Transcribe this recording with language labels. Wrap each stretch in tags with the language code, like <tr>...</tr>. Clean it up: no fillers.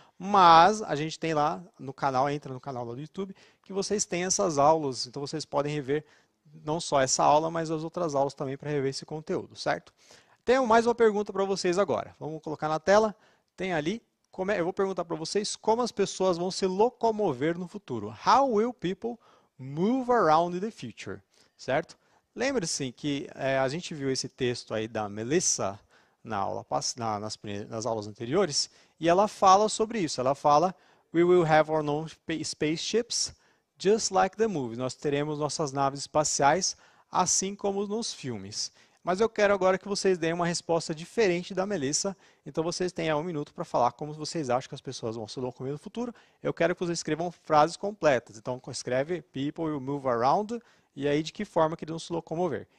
<pt>Mas a gente tem lá no canal, entra no canal do YouTube, que vocês têm essas aulas. Então, vocês podem rever não só essa aula, mas as outras aulas também para rever esse conteúdo, certo? Tenho mais uma pergunta para vocês agora. Vamos colocar na tela. Tem ali. Eu vou perguntar para vocês como as pessoas vão se locomover no futuro.</pt> <en>How will people move around in the future?</en> <pt>Certo? Lembre-se que a gente viu esse texto aí da Melissa nas aulas anteriores e ela fala sobre isso. Ela fala,</pt> <en>we will have our own spaceships just like the movies.</en> <pt>Nós teremos nossas naves espaciais assim como nos filmes. Mas eu quero agora que vocês deem uma resposta diferente da Melissa. Então vocês têm 1 minuto para falar como vocês acham que as pessoas vão se locomover no futuro. Eu quero que vocês escrevam frases completas. Então escreve</pt> <en>people will move around</en> <pt>e aí de que forma que eles vão se locomover.</pt>